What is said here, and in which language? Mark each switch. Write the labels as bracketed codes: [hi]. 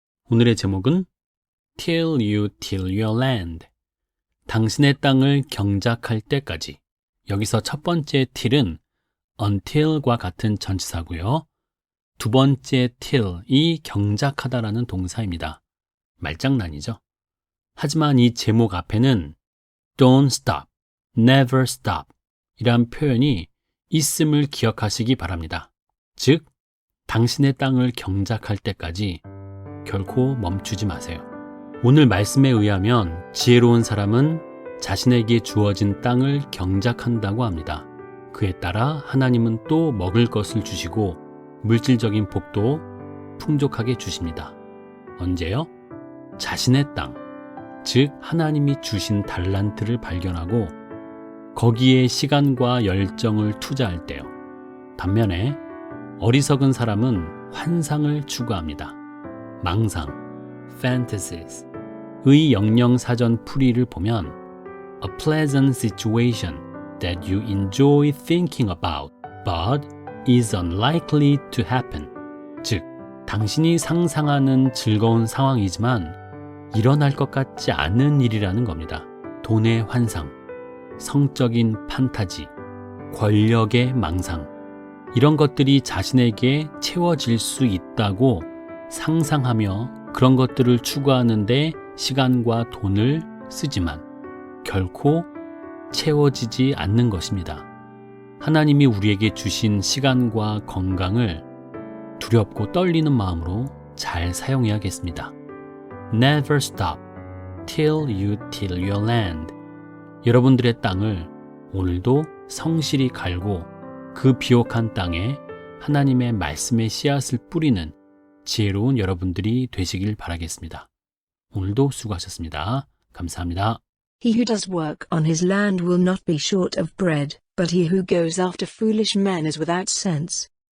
[ko] 오늘의 제목은 [en] Till you till your land. [ko] 당신의 땅을 경작할 때까지. 여기서 첫 번째 till은 until과 같은 전치사고요. 두 번째 till이 경작하다라는 동사입니다. 말장난이죠. 하지만 이 제목 앞에는 [en] don't stop, never stop [ko] 이란 표현이 있음을 기억하시기 바랍니다. 즉, 당신의 땅을 경작할 때까지 결코 멈추지 마세요. 오늘 말씀에 의하면 지혜로운 사람은 자신에게 주어진 땅을 경작한다고 합니다. 그에 따라 하나님은 또 먹을 것을 주시고 물질적인 복도 풍족하게 주십니다. 언제요? 자신의 땅, 즉 하나님이 주신 달란트를 발견하고 거기에 시간과 열정을 투자할 때요. 반면에 어리석은 사람은 환상을 추구합니다. 망상, [en] fantasies. [ko] 의 영영사전 풀이를 보면 [en] a pleasant situation that you enjoy thinking about, but is unlikely to happen. [ko] 즉, 당신이 상상하는 즐거운 상황이지만 일어날 것 같지 않은 일이라는 겁니다. 돈의 환상, 성적인 판타지, 권력의 망상. 이런 것들이 자신에게 채워질 수 있다고 상상하며 그런 것들을 추구하는데 시간과 돈을 쓰지만 결코 채워지지 않는 것입니다. 하나님이 우리에게 주신 시간과 건강을 두렵고 떨리는 마음으로 잘 사용해야겠습니다. [en] Never stop till you till your land. [ko] 여러분들의 땅을 오늘도 성실히 갈고 그 비옥한 땅에 하나님의 말씀의 씨앗을 뿌리는 지혜로운 여러분들이 되시길 바라겠습니다. 오늘도 수고하셨습니다. 감사합니다. [en] He who does work on his land will not be short of bread, but he who goes after foolish men is without sense.